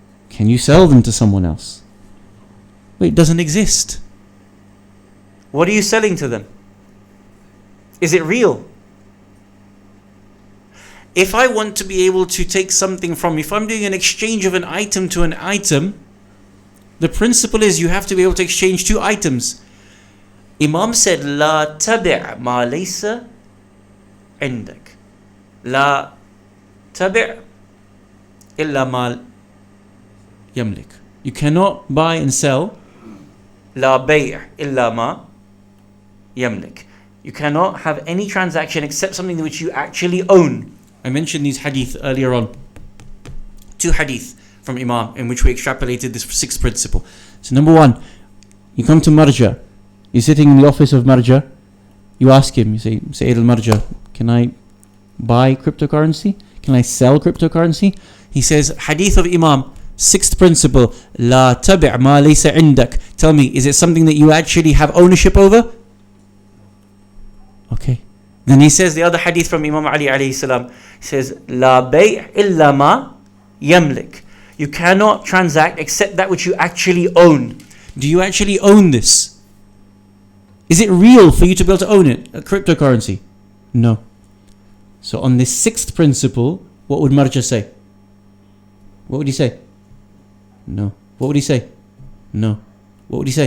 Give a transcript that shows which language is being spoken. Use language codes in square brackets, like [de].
[en] Can you sell them to someone else? Wait, it doesn't exist. What are you selling to them? Is it real? If I want to be able to take something from, if I'm doing an exchange of an item to an item, the principle is you have to be able to exchange 2 items. Imam said, [ar] لا تبع ما ليس عندك. لا تبع إلا ما يملك. [en] You cannot buy and sell. [ar] لا بيع إلا ما يملك. [en] You cannot have any transaction except something which you actually own. I mentioned these hadith earlier on. 2 hadith from Imam in which we extrapolated this 6th principle. So number 1, you come to Marja. You're sitting in the office of Marja. You ask him, you say, Sayyid al-Marja, can I buy cryptocurrency? Can I sell cryptocurrency? He says, hadith of Imam, 6th principle, [ar] لا تبع ما ليس عندك. [en] Tell me, is it something that you actually have ownership over? Okay. Then he says the other hadith from Imam Ali alayhi salam. He says, [ar] لا بيع إلا ما يملك. [en] You cannot transact except that which you actually own. Do you actually own this? Is it real for you to be able to own it? A cryptocurrency? No. So on this 6th principle, what would Marja say? What would he say? No. What would he say? No. What would he say?